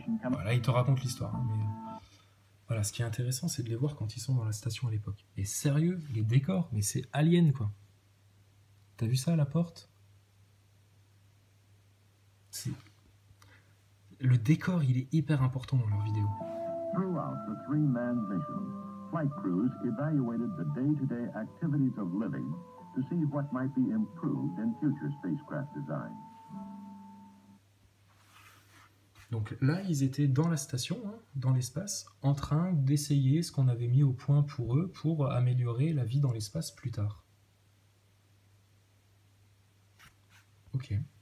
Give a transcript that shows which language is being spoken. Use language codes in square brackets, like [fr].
[fr] Voilà, il te raconte l'histoire. Hein, mais... Voilà, ce qui est intéressant, c'est de les voir quand ils sont dans la station à l'époque. Et sérieux, les décors, mais c'est Alien, quoi. T'as vu ça à la porte? Le décor, il est hyper important dans leurs vidéos. [en] Throughout the three-man mission, flight crews evaluated the day-to-day activities of living to see what might be improved in future spacecraft design. [fr] Donc là, ils étaient dans la station, hein, dans l'espace, en train d'essayer ce qu'on avait mis au point pour eux pour améliorer la vie dans l'espace plus tard. Ok.